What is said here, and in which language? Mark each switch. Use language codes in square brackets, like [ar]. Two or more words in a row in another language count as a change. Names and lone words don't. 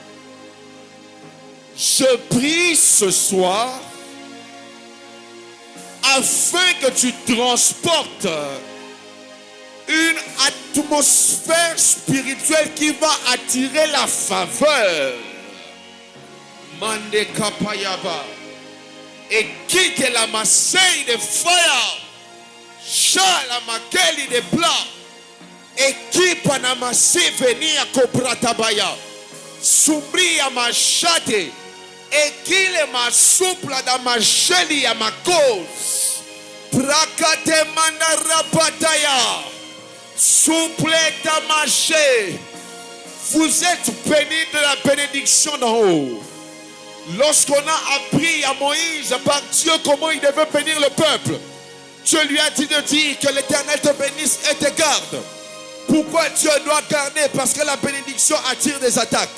[fr] Je prie ce soir afin que tu transportes une atmosphère spirituelle qui va attirer la faveur. Mande kapayaba. Et quitte la masseille de fire. Chala makeli de plat. Equipa na masivenia kobratabaya. Sumbria machate. Ekile masupla da macheli ya makos. Prakate mandarapataya. Soupleta maché. Vous êtes bénis de la bénédiction d'en haut. Lorsqu'on a appris à Moïse par Dieu comment il devait bénir le peuple, Dieu lui a dit de dire que l'Éternel te bénisse et te garde. Pourquoi Dieu doit garder? Parce que la bénédiction attire des attaques.